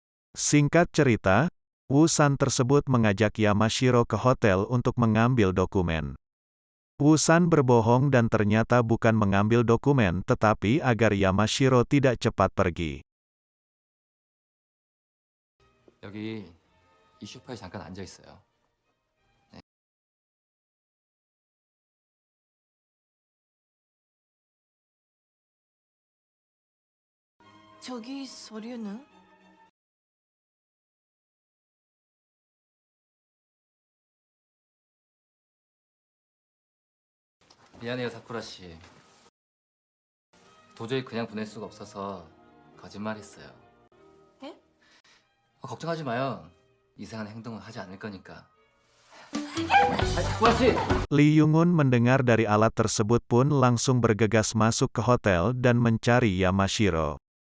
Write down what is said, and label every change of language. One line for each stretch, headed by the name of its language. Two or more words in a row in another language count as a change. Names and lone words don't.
Indonesian: Singkat cerita, Wu-san tersebut mengajak Yamashiro ke hotel untuk mengambil dokumen. Wu-san berbohong dan ternyata bukan mengambil dokumen tetapi agar Yamashiro tidak cepat pergi.
Korean: 여기 이 소파에 잠깐 앉아 있어요. 저기 서류는? 미안해요, 사쿠라 씨. 도저히 그냥 보낼 수가 없어서 거짓말했어요. 예? 걱정하지 마요. 이상한 행동은 하지 않을 거니까. 사쿠라 씨!
Indonesian: Lee Young-un mendengar dari alat tersebut pun langsung bergegas masuk ke hotel dan mencari Yamashiro.